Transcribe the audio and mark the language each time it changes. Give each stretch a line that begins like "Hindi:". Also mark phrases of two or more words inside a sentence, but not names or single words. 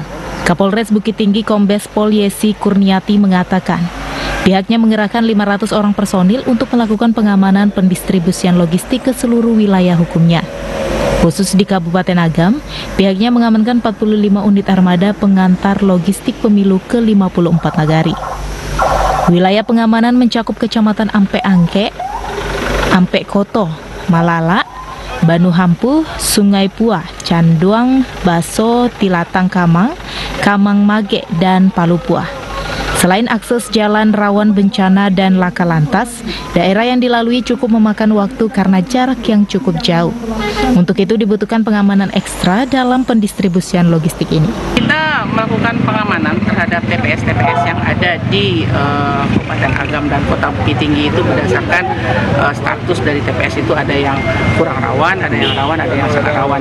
Indonesian: Kapolres Bukit Tinggi Kombes Pol Yesi Kurniati mengatakan, pihaknya mengerahkan 500 orang personil untuk melakukan pengamanan pendistribusian logistik ke seluruh wilayah hukumnya. Khusus di Kabupaten Agam, pihaknya mengamankan 45 unit armada pengantar logistik pemilu ke 54 nagari. Wilayah pengamanan mencakup Kecamatan Ampe Angke, Ampe Koto, Malala, Banu Hampu, Sungai Puah, Canduang, Baso, Tilatang Kamang, Kamang Mage, dan Palu Puah. Selain akses jalan rawan bencana dan laka lantas, daerah yang dilalui cukup memakan waktu karena jarak yang cukup jauh. Untuk itu dibutuhkan pengamanan ekstra dalam pendistribusian logistik ini. Kita melakukan pengamanan terhadap terhadap TPS-TPS yang ada di Kabupaten Agam dan Kota Bukit Tinggi itu berdasarkan status dari TPS itu ada yang kurang rawan, ada yang rawan, ada yang sangat rawan.